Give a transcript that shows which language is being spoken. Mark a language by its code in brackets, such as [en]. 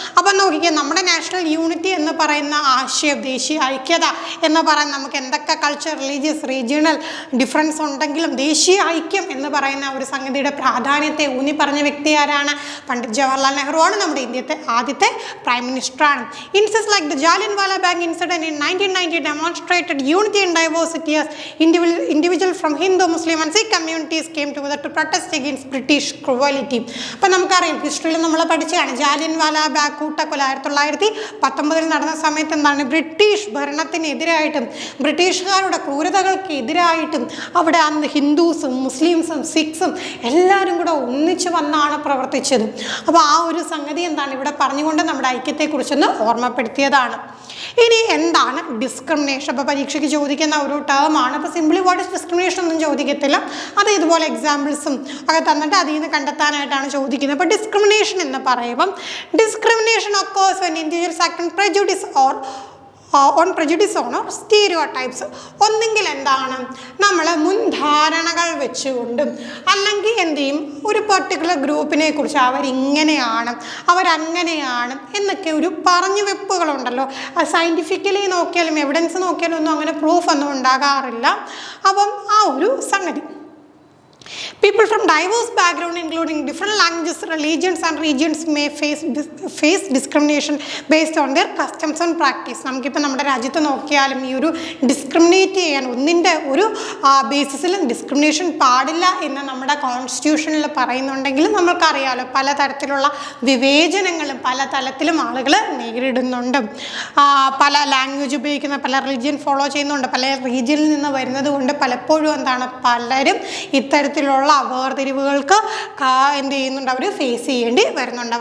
[ml] അപ്പം നോക്കിക്കുക, നമ്മുടെ national unity എന്ന് പറയുന്ന ആശയം, ദേശീയ ഐക്യത എന്ന് പറയുന്ന നമുക്ക് എന്തൊക്കെ കൾച്ചർ, റിലീജിയസ്, റീജിയണൽ ഡിഫറൻസ് ഉണ്ടെങ്കിലും ദേശീയ ഐക്യം എന്ന് പറയുന്ന ഒരു സംഗതിയുടെ പ്രാധാന്യത്തെ ഊന്നി പറഞ്ഞ വ്യക്തി ആരാണ്? പണ്ഡിറ്റ് ജവഹർലാൽ നെഹ്റു ആണ്. നമ്മുടെ ഇന്ത്യത്തെ ആദ്യത്തെ prime മിനിസ്റ്ററാണ്. [en] Incidents like the Jallianwala Bagh incident in 1990 demonstrated unity and diversity as individual from Hindu, Muslim and Sikh communities came together to protest against British cruelty. [ml] അപ്പം നമുക്കറിയാം, ഹിസ്റ്ററിയിൽ നമ്മൾ പഠിച്ചതാണ് ജാലിയൻവാല ബാഗ് കൂട്ടക്കൊല 1919 നടന്ന സമയത്ത് എന്താണ്? ബ്രിട്ടീഷ് ഭരണത്തിനെതിരായിട്ടും ബ്രിട്ടീഷുകാരുടെ ക്രൂരതകൾക്ക് എതിരായിട്ടും അവിടെ അന്ന് ഹിന്ദുസും മുസ്ലിംസും സിഖ്സും എല്ലാവരും കൂടെ ഒന്നിച്ച് വന്നാണ് പ്രവർത്തിച്ചത്. അപ്പോൾ ആ ഒരു സംഗതി എന്താണ് ഇവിടെ പറഞ്ഞുകൊണ്ട് നമ്മുടെ ഐക്യത്തെക്കുറിച്ചൊന്ന് ഓർമ്മപ്പെടുത്തിയതാണ്. ഇനി എന്താണ് ഡിസ്ക്രിമിനേഷൻ? അപ്പോൾ പരീക്ഷയ്ക്ക് ചോദിക്കുന്ന ഒരു ടേമാണ്. അപ്പോൾ [en] simply what is discrimination [ml] ഒന്നും ചോദിക്കത്തില്ല. അത് ഇതുപോലെ എക്സാമ്പിൾസും ഒക്കെ തന്നിട്ട് അതിൽ നിന്ന് കണ്ടെത്താനായിട്ടാണ് ചോദിക്കുന്നത്. അപ്പോൾ ഡിസ്ക്രിമിനേഷൻ എന്ന് പറയുമ്പം [en] Discrimination occurs when individuals act on prejudice or on prejudice on stereotypes. [ml] ഒന്നെങ്കിൽ എന്താണ്, നമ്മൾ മുൻധാരണകൾ വെച്ചുകൊണ്ടും അല്ലെങ്കിൽ എന്ത് ചെയ്യും, ഒരു പെർട്ടിക്കുലർ ഗ്രൂപ്പിനെ കുറിച്ച് അവരിങ്ങനെയാണ് അവരങ്ങനെയാണ് എന്നൊക്കെ ഒരു പറഞ്ഞു വെപ്പുകളുണ്ടല്ലോ. സയൻറ്റിഫിക്കലി നോക്കിയാലും എവിഡൻസ് നോക്കിയാലും ഒന്നും അങ്ങനെ പ്രൂഫ് ഒന്നും ഉണ്ടാകാറില്ല. അപ്പം ആ ഒരു സംഗതി. [en] People from diverse background including different languages, religions and regions may face discrimination based on their customs and practice. [ml] നമുക്കിപ്പോൾ നമ്മുടെ രാജ്യത്ത് നോക്കിയാലും ഈ ഒരു ഡിസ്ക്രിമിനേറ്റ് ചെയ്യാൻ ഒന്നിൻ്റെ ഒരു ബേസിസിലും ഡിസ്ക്രിമിനേഷൻ പാടില്ല എന്ന് നമ്മുടെ കോൺസ്റ്റിറ്റ്യൂഷനിൽ പറയുന്നുണ്ടെങ്കിലും നമ്മൾക്കറിയാമല്ലോ പലതരത്തിലുള്ള വിവേചനങ്ങളും പല തലത്തിലും ആളുകൾ നേരിടുന്നുണ്ട്. പല ലാംഗ്വേജ് ഉപയോഗിക്കുന്ന, പല റിലീജിയൻ ഫോളോ ചെയ്യുന്നുണ്ട്, പല റീജിയനിൽ നിന്ന് വരുന്നത് കൊണ്ട് പലപ്പോഴും എന്താണ് പലരും ഇത്തരത്തിലുള്ള വേർതിരിവുകൾക്ക് എന്ത് ചെയ്യുന്നുണ്ട്, അവർ ഫേസ് ചെയ്യേണ്ടി വരുന്നുണ്ട്.